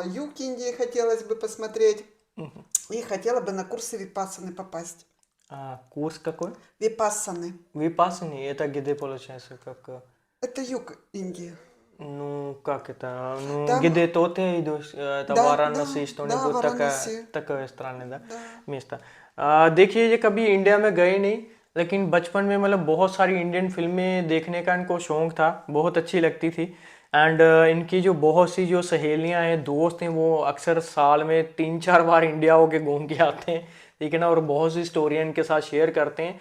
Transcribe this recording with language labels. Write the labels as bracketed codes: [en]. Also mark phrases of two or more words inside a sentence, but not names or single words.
[ru] Юг Индии хотелось бы посмотреть. И хотела бы на курсы випассаны попасть. Курс какой? Випассаны. Випассани, это где получается, как... Это юг Индии. Ну, как это? Ну, Там, где ты идешь, это да, Варанаси, да, что-нибудь Варанаси. такое странное, да, Да. место। [hi] देखिए, ये कभी इंडिया में गए नहीं, लेकिन बचपन में मतलब बहुत सारी इंडियन फिल्में देखने का इनको शौक था, बहुत अच्छी लगती थी। एंड इनकी जो बहुत सी जो सहेलियां हैं, दोस्त हैं, वो अक्सर साल में 3-4 बार इंडिया होके घूम के आते हैं, ठीक है ना, और बहुत सी स्टोरियाँ इनके साथ शेयर करते हैं।